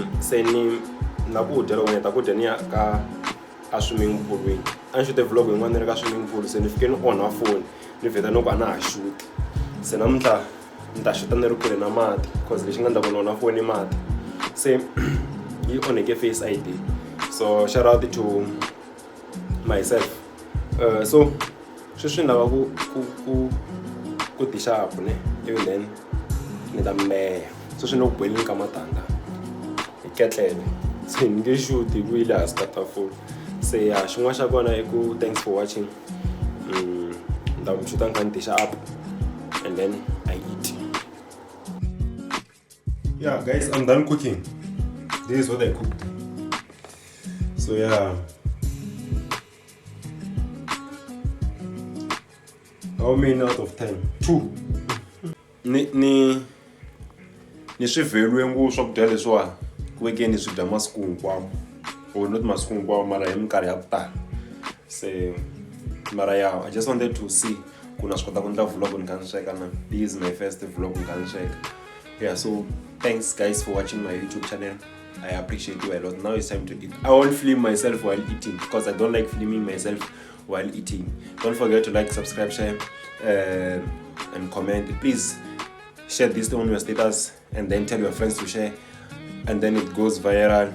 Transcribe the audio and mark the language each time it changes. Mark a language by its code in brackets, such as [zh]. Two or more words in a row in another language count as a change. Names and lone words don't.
[ts] Se ni na ku dya loko ni heta ku dya ni ya ka a [en] swimming poolweni. [ts] A ni shoot vlog yin'wana ni ri ka [en] swimming pool [ts] se ni fike ni onha phone ni vheta no ku a na ha shoot. Se namuntlha ni ta shoota ni ri kule na mati cause lexi nga endla ku ni onha phone I mati. Se yi onheke [en] Face ID. So shout out to myself. [ts] So sweswi ni lava ku ti sharp ne [en] even then [ts] ni ta meya. Sweswi ni ku boileni ka matandza hi ketlele. Se ni nge shoot hi ku yi le hansi ka tafula. Se ya xin'wana xa kona I ku [en] thanks for watching. [ts] Ni ta shoota ni kha ni ti sharp [en] and then I eat. Yeah guys, I'm done cooking. This is what I cooked. So yeah, how many out of 10? 2. [ts] Ni swi value ngopfu swakudya leswiwa ku veke ni swi dya masiku hinkwawo [en] or not [ts] masiku hinkwawo mara hi minkarhi ya ku tala. Se mara [en] yeah, I just wanted to see [ts] ku na swi kota ku endla vlog ni kha ni sweka na. [en] This is my first vlog [ts] ni kha ni sweka. [en] Yeah, so thanks guys for watching my YouTube channel. I appreciate you a lot. Now it's time to eat. I won't film myself while eating because I don't like filming myself while eating. Don't forget to like, subscribe, share, and comment. Please share this on your status and then tell your friends to share, and then it goes viral.